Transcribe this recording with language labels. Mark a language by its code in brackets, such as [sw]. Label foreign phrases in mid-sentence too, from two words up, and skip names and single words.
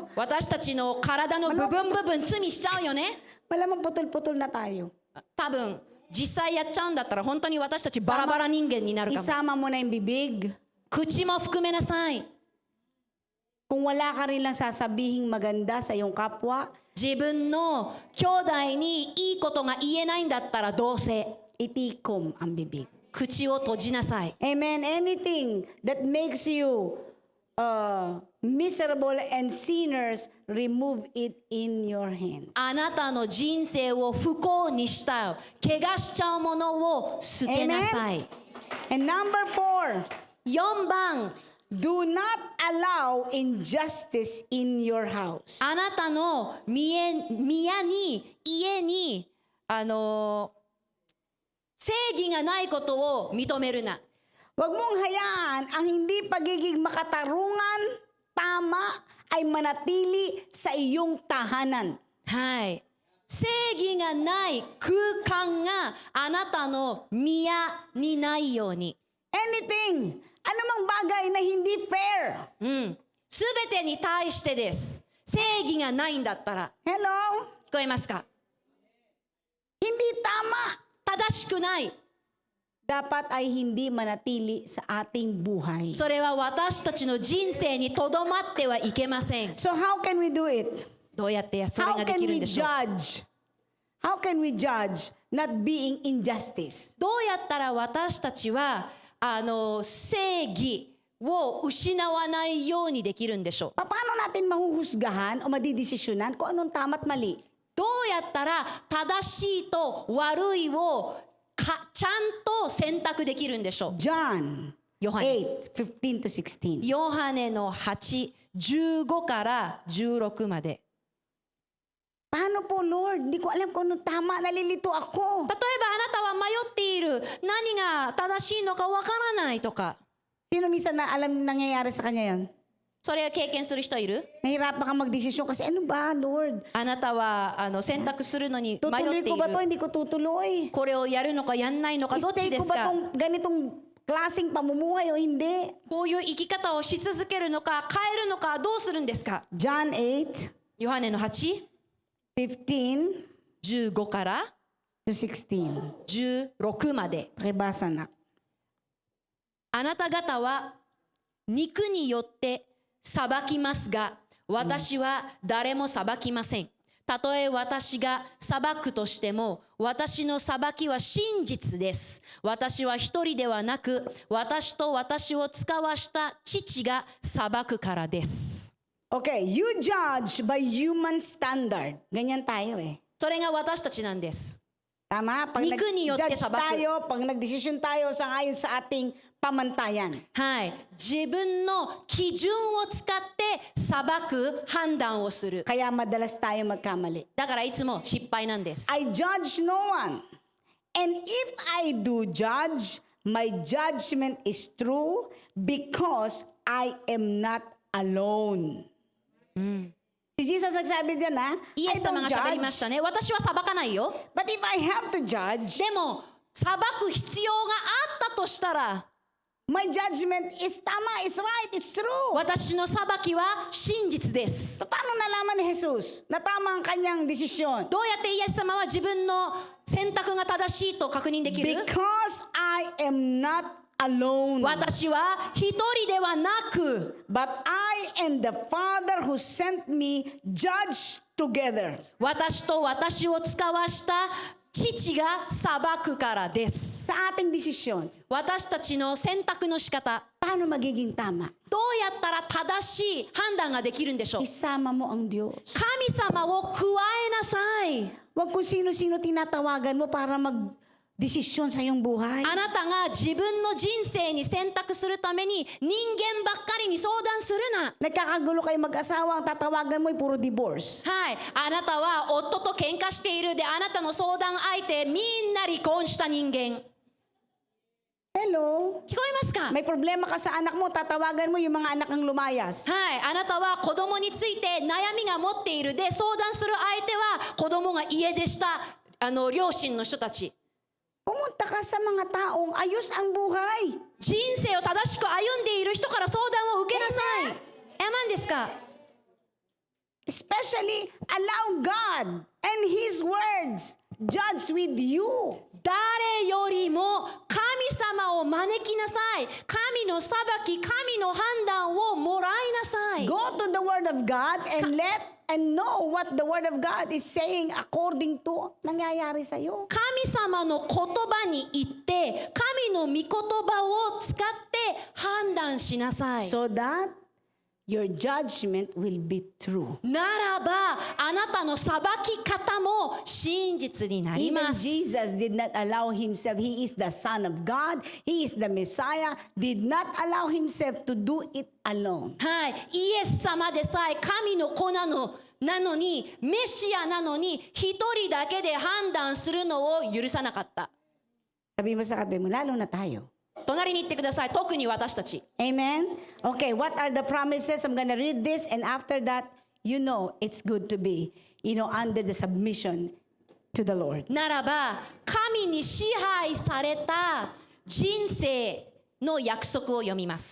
[ja] 私たちの体の部分罪しちゃうよね。 [tl] Malamang putol-putol na tayo. [ja] 多分実際やっちゃうんだったら本当に私たちバラバラ人間になるかも。 [tl] Isama mo na yung bibig. [ja] 口も含めなさい。 [tl] Kung wala ka rin lang sasabihing maganda sa iyong kapwa, [ja] 自分の兄弟にいいことが言えないんだったらどうせ [tl] itikom ang bibig. [ja] 口を閉じなさい。 [en] Amen. Anything that makes you miserable and sinners, remove it in your hands. [ja] あなたの人生を不幸にした怪我しちゃうものを捨てなさい。 [en] And number 4, [ja] 4番、 [en] do not allow injustice in your house. [ja] あなたの家に正義がないことを認めるな。 [tl] Huwag mong hayaan ang hindi pagiging makatarungan, tama, ay manatili sa iyong tahanan. [ja] はい。正義がない空間があなたの宮にないように。 [en] Anything, [tl] anumang bagay na hindi fair. [ja] すべてに対してです。正義がないんだったら。 [en] Hello? [ja] 聞こえますか？ [tl] Hindi tama. [ja] 正しくない。 [tl] Dapat ay hindi manatili sa ating buhay. [ja] それは私たちの人生にとどまってはいけません。 [en] So how can we do it? [ja] どうやってそれ [en] How [ja] がで [en] can [ja] きるん [en] we [ja] でしょう？ [en] judge? How can we judge not being injustice? [ja] どうやったら私たちは正義を失わないようにできるんでしょう？ [tl] Paano natin mahuhusgahan o madidesisyonan kung anong tama at mali? [ja] どうやったら正しいと悪いをちゃんと選択できるんでしょう？ [en] John [ja] ヨハネ [en] 8:15 to 16. [ja] ヨハネの8、15から16まで。 [tl] Paano po, Lord? Hindi ko alam kung anong tama. Nalilito ako. [ja] 例えばあなたは迷っている。何が正しいのかわからないとか。 [tl] Sino minsan na alam nangyayari sa kanya yan? [ja] それを経験する人いる？ [tl] Nahirapan ka magdesisyon kasi ano ba, Lord? [ja] あなたは選択するのに迷 [tl] Tutuloy [ja] ってい [tl] ko ba to? [ja] る。 [tl] Hindi ko tutuloy. [ja] これをやるのかやんないのかどっち [tl] Stay [ja] で [tl] ko [ja] す [tl] ba [ja] か？ [tl] tong ganitong klaseng pamumuhay o hindi? [ja] こういう生き方をし続けるのか変えるのかどうするんですか？ [en] John 8, [ja] ヨハネの8、 [en] 15 [ja] 15から [en] to 16. [ja] 16まで。 [tl] Pakibasa na. [ja] あなた方は肉によって裁きますが、私は誰も裁きません。たとえ私が裁くとしても、私の裁きは真実です。私は一人ではなく、私と私を使わした父が裁くからです。 [en] Okay, you judge by human standard. [tl] Ganyan tayo eh. [ja] それが私たちなんです。 [tl] Tama? Pag [ja] 肉によ [tl] nag-judge [ja] て裁く. [tl] tayo, pag nagdesisyon tayo sa ayon sa ating pamantayan. [ja] はい、自分の基準を使って裁く判断をする。 [tl] Kaya madalas tayo magkamali. [ja] だからいつも失敗なんです。 [en] I judge no one. And if I do judge, my judgment is true because I am not alone. [tl] Si Jesus nagsabi dyan ha, [ja] イ [en] I [ja] エス様 [en] don't [ja] が喋りまし [en] judge. [ja] たね。私は裁かないよ。 [en] But if I have to judge, [ja] でも裁く必要があったとしたら、 [en] my judgment is tama, is right, it's true. [ja] 私の裁きは真実です。 [tl] Paano nalaman ni Jesus na tama ang kanyang desisyon? [ja] どうやってイエス様は自分の選択が正しいと確認できる？ [en] Because I am not alone. [ja] 私は一人ではなく、 [en] But I and the Father who sent me judge together. [ja] 私と私を使わした父が裁くからです。 [tl] Sa ating desisyon, [ja] 私たちの選択の仕方、 [tl] paano magiging tama? [ja] どうやったら正しい判断ができるんでしょう？ [tl] Isama mo ang Diyos. [ja] 神様を加えなさい。 [tl] Huwag kung sino-sino tinatawagan mo para mag-desisyon sa iyong buhay. [ja] あなたが自分の人生に選択するために人間ばっかりに相談するな。 [tl] Nagkakagulo kayo mag-asawa, ang tatawagan mo ay puro divorce. [ja] はい、あなたは夫と喧嘩しているで、あなたの相談相手みんな離婚した人間。 [en] Hello? [ja] 聞こえますか？ [tl] May problema ka sa anak mo, tatawagan mo yung mga anak ng lumayas. [ja] はい、あなたは子供について悩みが持っているで、相談する相手は子供が家出した両親の人たち。 [tl] Pumunta ka sa mga taong ayos ang buhay. [ja] 人生を正しく歩んでいる人から相談を受けなさい。え、なんですか？ [en] Especially allow God and His words judge with you. [ja] 誰よりも神様を招きなさい。神の裁き、神の判断をもらいなさい。 [en] Go to the Word of God and know what the Word of God is saying according to [tl] nangyayari sa iyo. [ja] 神様の言葉に言って、神の御言葉を使って判断しなさい。 [en] So that your judgment will be true. [ja] ならば、あなたの裁き方も真実になり [en] Even [ja] ます。 [en] Jesus did not allow himself, he is the Son of God, he is the Messiah, did not allow himself to do it alone. [ja] はい、イエス様でさえ神の子なのに、メシアなのに、一人だけで判断するのを許さなかった。 [tl] Sabi mo sa katabi mo, lalo na tayo. [ja] 隣に行ってください。特に私たち。 [en] Amen? Okay, what are the promises? I'm gonna read this and after that, you know it's good to be, under the submission to the Lord. [ja] ならば、神に支配された人生の約束を読みま